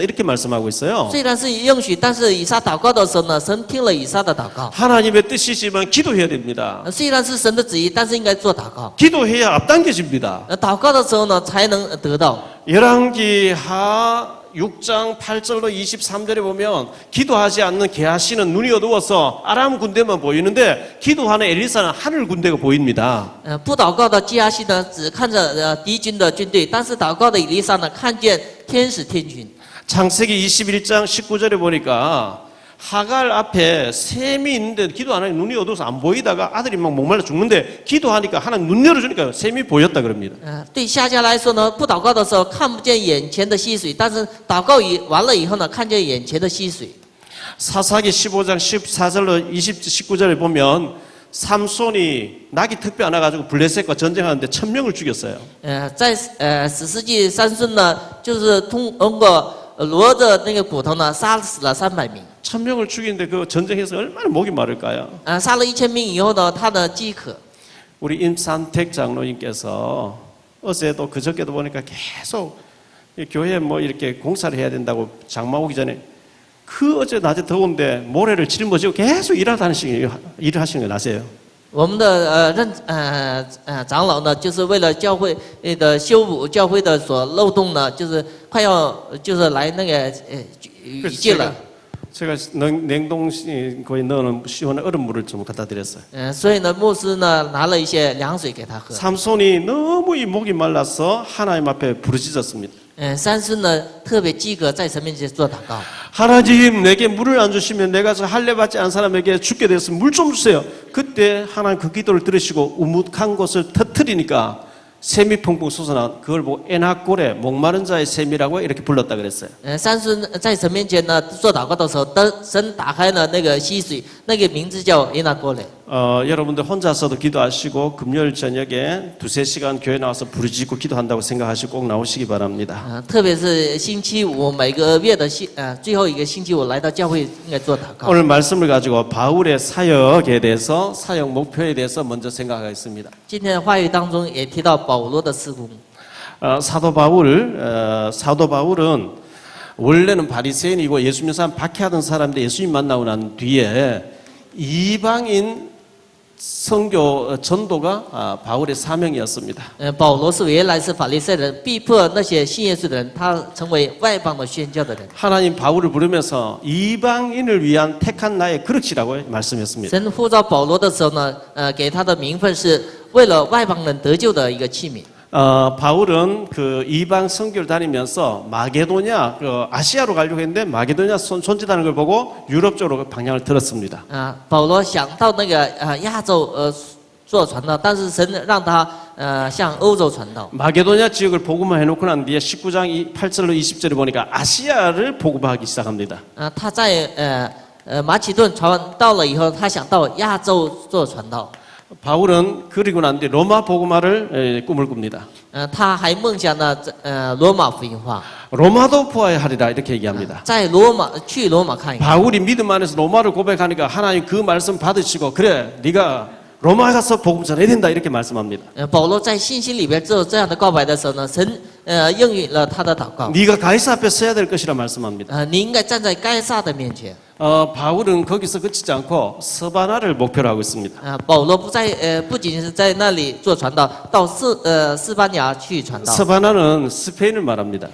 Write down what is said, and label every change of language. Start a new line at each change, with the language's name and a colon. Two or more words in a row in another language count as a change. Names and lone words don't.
Korean: 이렇게 말씀하고 있어요.
Chinese: 虽然是应许，但是以撒祷告的时候呢，神听了以撒的祷告。
Korean: 하나님의 뜻이지만 기도해야 됩니다.
Chinese: 虽然是神的旨意，但是应该做祷告。
Korean: 기도해야 앞당겨집니다.
Chinese: 祷告的时候呢，才能得到。
Korean: 열왕기 하 6장 8절로 23절에 보면 기도하지 않는 게하시는 눈이 어두워서 아람 군대만 보이는데 기도하는 엘리사는 하늘 군대가 보입니다.
Chinese: 不祷告的基亚西呢，只看着敌军的军队，但是祷告的以利沙呢，看见天使天军。
Korean: 창세기 21장 19절에 보니까 하갈 앞에 샘이 있는데 기도 안 하니 눈이 어두워서 안 보이다가 아들이 막 목말라 죽는데 기도하니까 하나님 눈 열어주니까 샘이 보였다 그럽니다.
Chinese: 对夏家来说呢，不祷告的时候看不见眼前的溪水，但是祷告完了以后呢，看见眼前的溪水。
Korean: 사사기 15장 14절로 19절에 보면 삼손이 낙이 특별 안 와가지고 블레셋과 전쟁하는데 1000명을 죽였어요.
Chinese: 在史诗记三孙呢，就是通过骡子那个骨头呢，杀死了300名。
Korean: 1000명을 죽이는데 그 전쟁에서 얼마나 목이 마를까요?
Chinese: 杀了1000名以后呢，他的饥渴。
Korean: 우리 임산택 장로님께서 어제도 그저께도 보니까 계속 이 교회에 뭐 이렇게 공사를 해야 된다고 장마 오기 전에 그 어제 낮에 더운데 모래를 짊어지고 계속 일을 하시는 거 아세요?
Chinese: 我们的长老呢，就是为了教会的修补教会的所漏洞呢，就是快要就是来那个雨季了。
Korean: 제가 냉동고에 넣어놓은 시원한 얼음물을 좀 갖다 드렸어요.
Chinese: 所以呢，牧师呢拿了一些凉水给他喝。
Korean: 삼손이 너무 이 목이 말라서 하나님 앞에 부르짖었습니다.
Chinese: 三孙呢特别饥渴，在神面前做祷告。
Korean: 하나님 내게 물을 안 주시면 내가 저 할례 받지 않은 사람에게 죽게 됐으면 물 좀 주세요. 그때 하나님 그 기도를 들으시고 우묵한 곳을 터뜨리니까 샘이 펑펑 솟아나 그걸 보고 에나꼴에 목마른 자의 샘이라고 이렇게 불렀다 그랬어요.
Chinese: 三孙在神面前呢做祷告的时候，神打开了那个溪水，那个名字叫耶拿哥雷。
Korean: 여러분들 혼자서도 기도하시고 금요일 저녁에 2-3시간 교회 나와서 부르짖고 기도한다고 생각하시고 꼭 나오시기 바랍니다.
Chinese: 特别是星期五每个月的最后一个星期五来到教会应该做祷告。
Korean: 오늘 말씀을 가지고 바울의 사역에 대해서 사역 목표에 대해서 먼저 생각하겠습니다.
Chinese: 今天的话语当中也提到保罗的事工。
Korean: 사도 바울은 원래는 바리새인이고 예수 믿는 사람 박해하던 사람인데 예수님 만나고 난 뒤에 이방인 선교 전도가 바울의 사명이었습니다.
Chinese: 保罗是原来是法利赛人，逼迫那些信耶稣的人，他成为外邦的宣教的人。
Korean: 하나님 바울을 부르면서 이방인을 위한 택한 나의 그릇이라고 말씀했습니다.
Chinese: 神呼召保罗的时候呢，给他的名分是为了外邦人得救的一个器皿。
Korean: 바울은 그 이방 선교를 다니면서 마게도냐, 아시아로 가려고 했는데 마게도냐 손짓하는 걸 보고 유럽 쪽으로 방향을 들었습니다.
Chinese: 保罗想到那个亚洲做传道，但是神让他向欧洲传道。
Korean: 마게도냐 지역을 복음화 해놓고 난 뒤에 19장 8절로 20절에 보니까 아시아를 복음화하기 시작합니다.
Chinese: 他在马其顿传到了以后，他想到亚洲做传道。
Korean: 바울은 그리고 난 뒤에 로마 복음화를 꿈을 꿉니다.
Chinese: 他还梦想呢，罗马福音化，
Korean: 로마도 부활하리라 이렇게 얘기합니다.
Chinese: 在罗马去罗马看一看。
Korean: 바울이 믿음 안에서 로마를 고백하니까 하나님 그 말씀 받으시고 그래 네가 로마 가서 복음 전해야 된다 이렇게 말씀합니다.
Chinese: 保罗在信心里边做这样的告白的时候呢，神应允了他的祷告。
Korean: 네가 가이사 앞에 서야 될 것이라 말씀합니다.
Chinese: 你应该站在该撒的面前。
Korean: 바울은 거기서 그치지 않고 서바나를 목표로 하고 있습니다.
Chinese: 保罗不仅是在那里做传道，到西班牙去传道。
Korean: 서바나는 스페인을 말합니다.